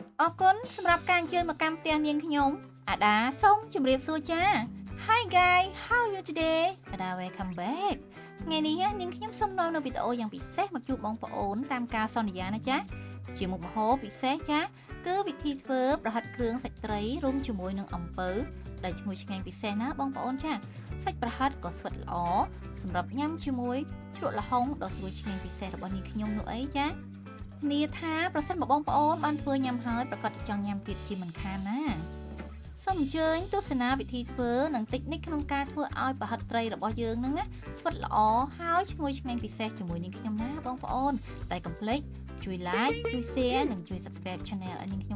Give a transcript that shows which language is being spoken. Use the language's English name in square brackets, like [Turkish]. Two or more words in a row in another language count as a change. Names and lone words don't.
[Khmer] អរគុណសម្រាប់ការអញ្ជើញមកកាន់ផ្ទះនាងខ្ញុំអាដាសូមជម្រាបសួរចា [English] Hi guys how are you today [Khmer] អាដា [English] welcome back [Khmer] ថ្ងៃនេះនាងខ្ញុំសូមនាំនៅវីដេអូយ៉ាងពិសេសមកជួប បងប្អូនតាមការសន្យាណាចាជាមុខម្ហូបពិសេសចាគឺវិធីធ្វើប្រហិតគ្រឿងសាច់ត្រីរួមជាមួយនឹងអំពៅដែល ឈ្ងុយឆ្ងាញ់ពិសេសណាបងប្អូនចាសាច់ប្រហិតក៏ស្វិតល្អសម្រាប់ញ៉ាំជាមួយជ្រក់ល្ហុងដ៏ស្រួយឆ្ងាញ់ពិសេសរបស់នាងខ្ញុំនោះអីចាធានាថាប្រសិនបើបងប្អូនបានធ្វើញ៉ាំហើយប្រកាសចង់ញ៉ាំទៀតជាមិនខានណាសូមអញ្ជើញទស្សនាវិធីធ្វើនិងតិចនិចក្នុងការធ្វើឲ្យប្រហិតត្រីរបស់យើងនឹងណាស្វិតល្អហើយឈ្ងុយឆ្ងាញ់ពិសេសជាមួយនឹងខ្ញុំណាបងប្អូនតែកុំភ្លេចជួយ like ជួយ share និងជួយ [English] subscribe channel [Khmer] ឲ្យនាងខ្ញុំ